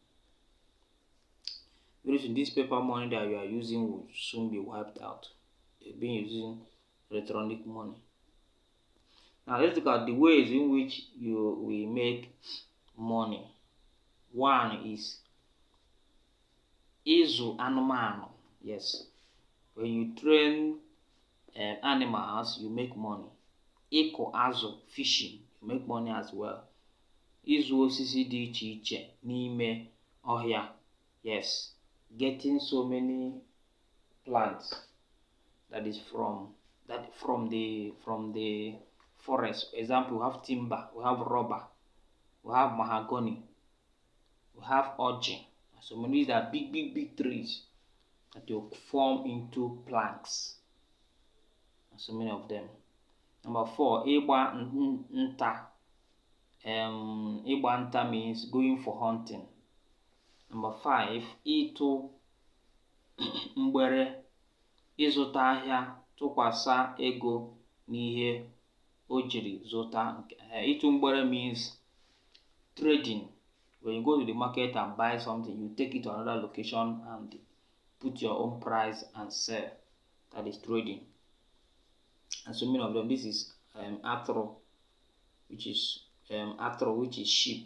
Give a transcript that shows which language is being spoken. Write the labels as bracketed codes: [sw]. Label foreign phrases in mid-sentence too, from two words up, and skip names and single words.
[en] Very soon, this paper money that you are using will soon be wiped out. You've been using electronic money. Now let's look at the ways in which we make money. One is [ig] ịzụ anụmanụ. [en] Yes, when you train animals, you make money. [ig] Ịkụ azụ, [en] fishing, you make money as well. [ig] Ịzụ osisi dị iche iche n'ime ọhịa. [en] Yes, getting so many plants that is from the forest. For example, we have timber, we have rubber, we have mahogany, we have orchid. So many, these are big trees that will form into planks. And so many of them. Number 4, [ig] ịgba nta. Ịgba nta [en] means going for hunting. Number 5, [ig] ịtụ mgbere. ịzụta ahịa tụkwasị ego n'ihe o jiri zụta. Ịtụ mgbere [en] means trading. When you go to the market and buy something, you take it to another location and put your own price and sell. That is trading. And so many of them. This is atro, which is sheep.